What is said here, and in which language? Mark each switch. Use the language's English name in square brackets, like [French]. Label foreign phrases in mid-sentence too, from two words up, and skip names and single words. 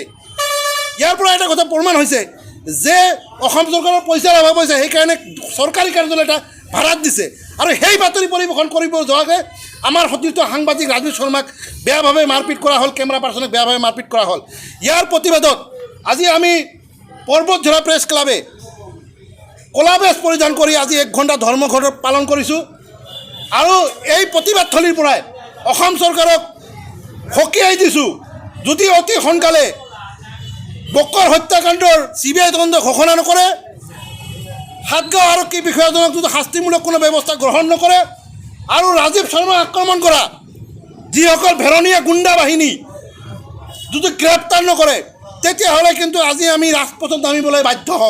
[Assamese] ইয়াৰ পৰা এটা কথা প্ৰমাণ হৈছে যে অসম চৰকাৰৰ পইচাৰ অভাৱ হৈছে, সেইকাৰণে চৰকাৰী কাৰ্যালয় এটা ভাড়াত দিছে আৰু সেই বাতৰি পৰিৱেশন কৰিব যোৱাকৈ আমাৰ সতীৰ্থ সাংবাদিক ৰাজীৱ শৰ্মাক বেয়াভাৱে মাৰপিট কৰা হ'ল, [English] camera person [Assamese] বেয়াভাৱে মাৰপিট কৰা হ'ল। ইয়াৰ প্ৰতিবাদত আজি আমি पर्वतझरा प्रेस क्लाबे কলা বেজ পৰিধান কৰি আজি 1 ঘণ্টা ধৰ্মঘট পালন কৰিছোঁ আৰু এই প্ৰতিবাদথলীৰ পৰাই অসম চৰকাৰক সকীয়াই দিছোঁ যদি অতি সোনকালে বক্কৰ হত্যাকাণ্ডৰ CBI তদন্ত ঘোষণা নকৰে, সাতগাঁও আৰক্ষী বিষয়াজনক যদি শাস্তিমূলক কোনো ব্যৱস্থা গ্ৰহণ নকৰে আৰু ৰাজীৱ শৰ্মাক আক্ৰমণ কৰা যিসকল ভেৰণীয়া গুণ্ডা বাহিনী যদি গ্ৰেপ্তাৰ নকৰে, তেতিয়াহ'লে কিন্তু আজি আমি ৰাজপথত নামিবলৈ বাধ্য হ'ম।